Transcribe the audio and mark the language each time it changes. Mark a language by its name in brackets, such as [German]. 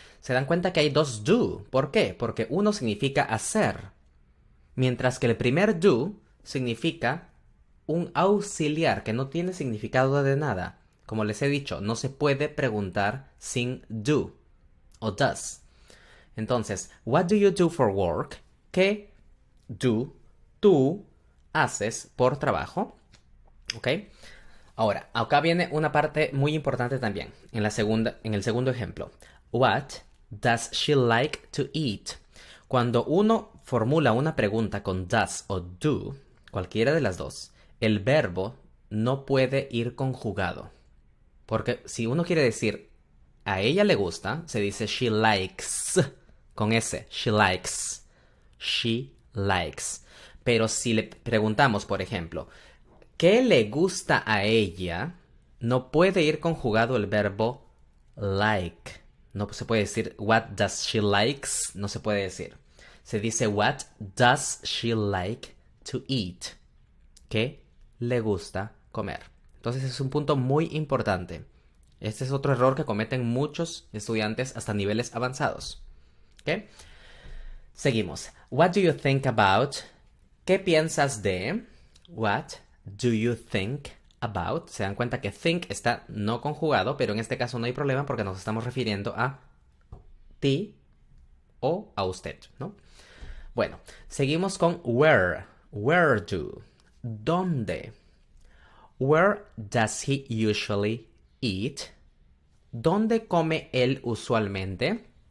[Spanish] Se dan cuenta que hay dos do. ¿Por qué? Porque uno significa hacer, mientras que el primer do significa un auxiliar que no tiene significado de nada. Como les he dicho, no se puede preguntar sin do o does. Entonces, [English] what do you do for work? [Spanish] ¿Qué tú haces por trabajo? ¿Ok? Ahora, acá viene una parte muy importante también, en el segundo ejemplo. [English] What does she like to eat? [Spanish] Cuando uno formula una pregunta con does o do, cualquiera de las dos, el verbo no puede ir conjugado. Porque si uno quiere decir a ella le gusta, se dice [English] she likes, [Spanish] con S, she likes. [English] She likes. [Spanish] Pero si le preguntamos, por ejemplo, ¿qué le gusta a ella? No puede ir conjugado el verbo like. No se puede decir [English] what does she likes. [Spanish] No se puede decir. Se dice [English] what does she like to eat? [Spanish] ¿Qué le gusta comer? Entonces es un punto muy importante. Este es otro error que cometen muchos estudiantes hasta niveles avanzados. ¿Ok? Seguimos. [English] What do you think about? [Spanish] ¿Qué piensas de? [English] What do you think about? [Spanish] Se dan cuenta que think está no conjugado, pero en este caso no hay problema porque nos estamos refiriendo a ti o a usted, ¿no? Bueno, seguimos con where. [English] Where do? [Spanish] ¿Dónde? [English] Where does he usually eat? [Spanish] ¿Dónde come él usualmente?